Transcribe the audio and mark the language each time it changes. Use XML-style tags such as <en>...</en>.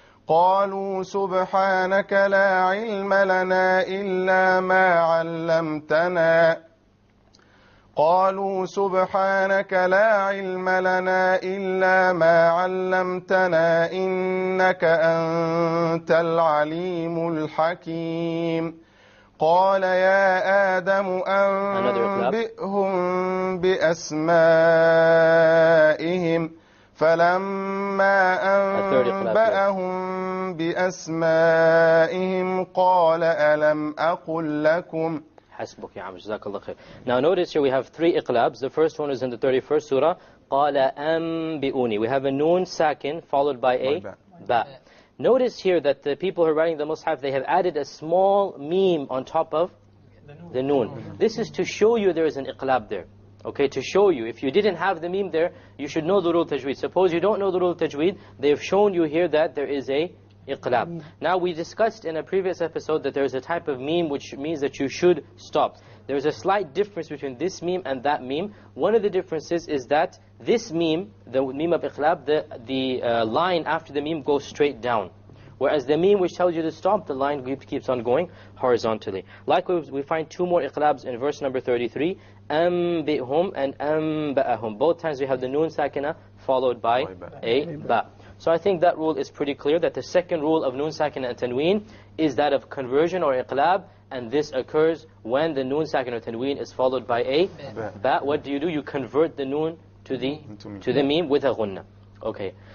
<ar>قالوا سبحانك لا علم لنا إلا ما علمتنا إنك أنت العليم الحكيم قال يا آدم أنبئهم بأسمائهم فلما أنبأهم بأسمائهم قال ألم أقل لكم. حسبك يا عم, جزاك الله خير.</ar> <en>Now notice here we have three iqlabs. The first one is in the 31st surah.</en> <ar>قال أنبئوني.</ar> <en>We have a noon sakin followed by a ba. Notice here that the people who are writing the Mus'haf, they have added a small meme on top of the noon. This is to show you there is an iqlab there. Okay, to show you. If you didn't have the meme there, you should know the rule of Tajweed. Suppose you don't know the rule of Tajweed, they have shown you here that there is a iqlab. Now we discussed in a previous episode that there is a type of meme which means that you should stop. There is a slight difference between this meme and that meme. One of the differences is that this meme, the meme of iqlab, the line after the meme goes straight down. Whereas the meme which tells you to stop, the line keeps on going horizontally. Likewise, we find two more iqlabs in verse number 33.</en> <ar>أنبئهم and أنبأهم.</ar> <en>Both times we have the noon sakina followed by a ba. So I think that rule is pretty clear, that the second rule of noon sakina and tanween is that of conversion or iqlab, and this occurs when the noon sakina or tanween is followed by a ba. What do? You convert the noon to the meme with a ghunna. Okay.</en>